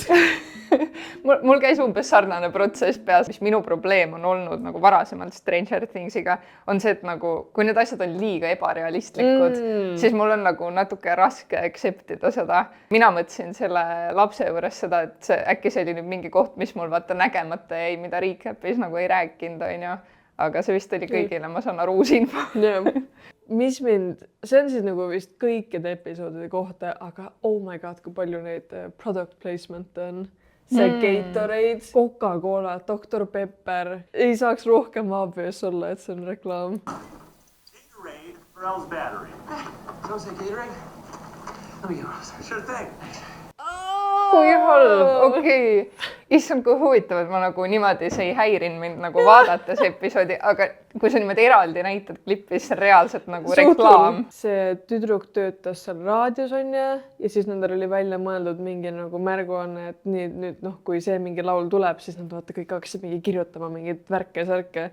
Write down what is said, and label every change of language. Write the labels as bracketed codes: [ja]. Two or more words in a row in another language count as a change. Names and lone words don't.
[et] Mul käis umbes sarnane protsess peas, mis minu probleem on olnud nagu varasemalt Stranger Thingsiga, on see, et nagu, kui need asjad on liiga ebarealistlikud, siis mul on nagu natuke raske acceptida seda. Mina mõtlesin selle lapse juures seda, et äkki see oli nüüd mingi koht, mis mul vaata nägemata jäi, mida recap'is nagu ei rääkinud, on ju. Aga see vist oli kõigile, ma saan aru uus info. See on siis nagu vist kõikide episoodide kohta, aga [en] oh my god, [et] kui palju neid [en] product placement [et] on. See Gatorade, Coca-Cola, Dr. Pepper. Ei saaks rohkem obvious olla, et see on reklaam. [en] Gatorade for Elle's battery. Don't say Gatorade? Let me go. Sure thing. [et] Kui halb, okei. Issand, kui huvitav, et ma nagu niimoodi see ei häirin mind nagu vaadates episoodi, aga kui sa niimoodi eraldi näitad klippi, siis reaalselt nagu reklaam. See tüdruk töötas seal raadios on ja siis nendel oli välja mõeldud mingi nagu märguanne, et nüüd kui see mingi laul tuleb, siis nad vaata kõik hakkasid mingi kirjutama mingid värke-särke.